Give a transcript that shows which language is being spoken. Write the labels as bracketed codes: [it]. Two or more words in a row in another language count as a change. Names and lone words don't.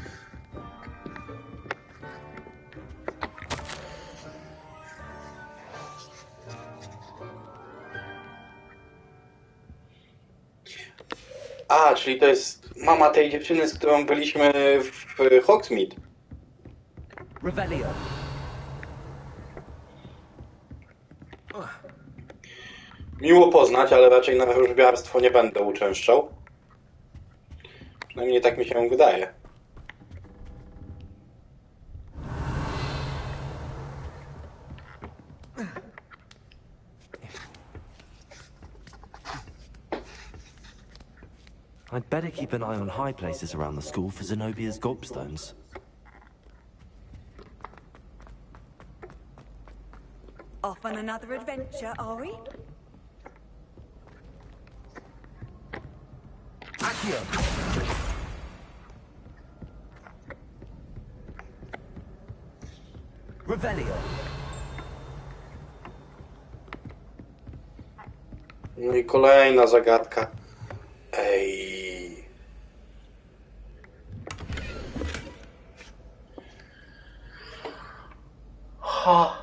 [pl] A, czyli to jest mama tej dziewczyny, z którą byliśmy w Hogsmade. [la] Revelio. [pl] Miło poznać, ale raczej na wróżbiarstwo nie będę uczęszczał. Przynajmniej tak mi się wydaje. [en] I'd better keep an eye on high places around the school for Zenobia's gobstones. Off on another adventure, are we? [la] Accio. Revelio. [pl] No i kolejna zagadka. Ej. Ha.